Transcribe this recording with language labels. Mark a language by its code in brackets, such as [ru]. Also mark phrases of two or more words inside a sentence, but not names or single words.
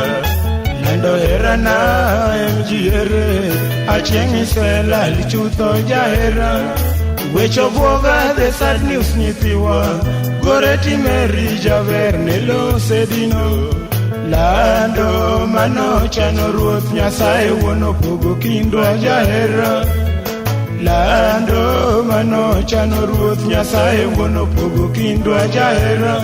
[luo] Lendo herana MGR, achieng' iselal chutho jahera. Wecho buoga [en] the sad news [luo] nyithiwa, gore timeri jaber ne losedino. Lando mano chano ruoth Nyasaye wuono pogo kindwa jahera. Lando mano chano ruoth Nyasaye wuono pogo kindwa jahera.